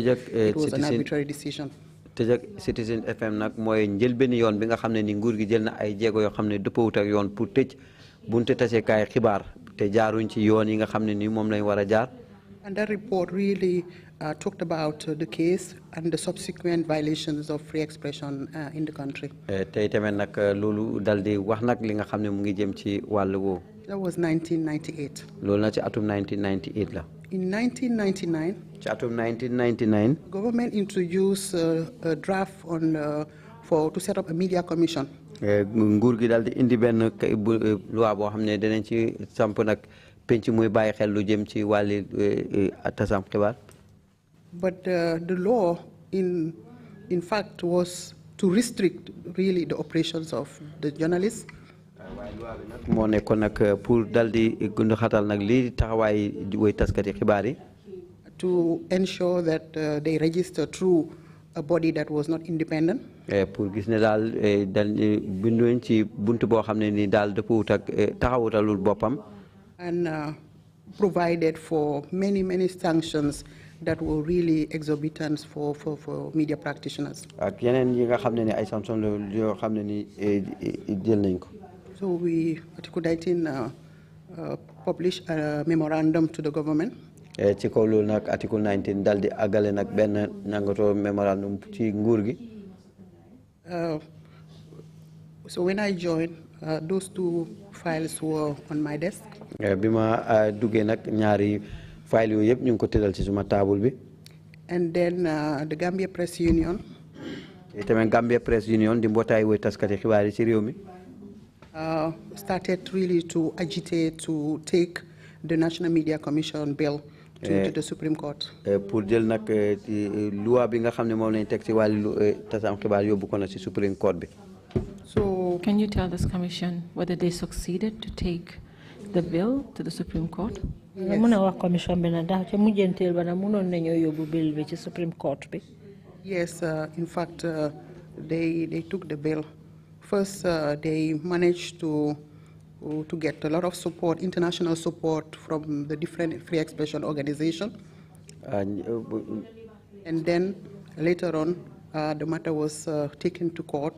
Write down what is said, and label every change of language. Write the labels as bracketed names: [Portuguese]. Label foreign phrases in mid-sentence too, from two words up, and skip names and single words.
[English] It was an arbitrary decision. [Wolof] Tëj Citizen FM nag mooy njëlbéen yoon bi nga xam ne ni nguur gi jël na ay jéego yoo xam ne dëppoowut ak yoon pour tëj bunte tasekaay xibaar te jaaruñ ci yoon yi nga xam ne ni moom lañ war a jaar. [English] And that report really talked about the case and the subsequent violations of free expression in the country. [Wolof] Tey tamit nag loolu dal di wax nag li nga xam ne mu ngi jëm ci wàllu woowu. [English] That was 1998. [Wolof] Loolu na ci atum 1998 la. [English] In 1999. [Wolof] Ci atum 1999. [English] Government introduced a draft on to set up a media commission. [Wolof] Nguur gi dal di indi benn loi boo xam ne danañ ci samp nag. Penc muy bàyyi xel lu jëm ci wàlli tasam xibaar. [English] But the law in fact was to restrict really the operations of the journalists. [Wolof] waaye loi bi nag moo nekkoon nag pour dal di gund xatal nag lii taxawaay woy taskati xibaar yi. [English] To ensure that they register through a body that was not independent. [Wolof] Pour gis ne daal binduñ ci buntu boo xam ne ni daal dëppwut ak taxawutalul boppam. [English] And provided for many sanctions that were really exorbitant for media practitioners. [Wolof] Ak yeneen yi nga xam ne ni ay sanctions yoo xam ne ni jël nañ ko. [English] So Article 19 published a memorandum to the government. [Wolof] Ci kaw loolu nag Article 19 dal di àggale nag benn nangatoo memorandum ci nguur gi. [English] So when I joined, those two files were on my desk. [Wolof] Bi ma duggee nag ñaari file yooyu yëpp ñu ngi ko tëral ci suma table bi. [English] And then the Gambia Press Union. [Wolof] Tamit Gambia Press Union di mbootaay woy taskati xibaar yi ci réew mi. [English] Started really to agitate to take the National Media Commission bill to the Supreme Court. [Wolof] Pour jël nag loi bi nga xam ne moom lañ teg ci wàllu tasam xibaar yóbbu ko na ci Supreme Court bi. [English] So can you tell this commission whether they succeeded to take the bill to the Supreme Court? Yes. Commission bill [Wolof] bi ci Supreme Court bi. [English] Yes, in fact, they took the bill. First, they managed to get a lot of support, international support from the different free expression organizations. And then later on, the matter was taken to court.